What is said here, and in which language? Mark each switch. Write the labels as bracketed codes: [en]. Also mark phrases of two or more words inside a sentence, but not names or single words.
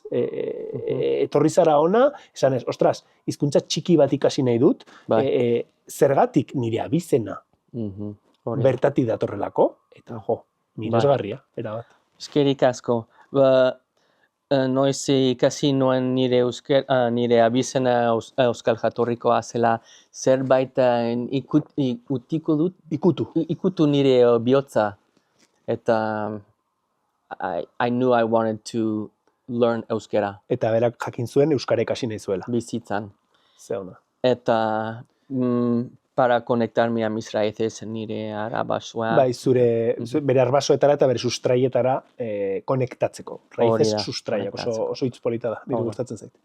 [eu] Etorri zara ona, esan ez, ostras, hizkuntza txiki bat ikasi nahi dut, zergatik nire abizena bertatik datorrelako, eta miresgarria, erabat. Eskerik asko. Noiz ikasi nuen nire abizena euskal jatorrikoa zela zerbait ikutu nire bihotza. [en] Eta I knew I wanted to learn euskara. [eu] Eta berak jakin zuen euskara ikasi nahi zuela. Bizitzan. Ze ona. [es] Eta para conectarme a mis raíces [eu] nire arabasoa. Bai, bere arbasoetara eta bere sustraietara konektatzeko. Raíces sustraiak, oso hitz polita da, nire gustatzen zait.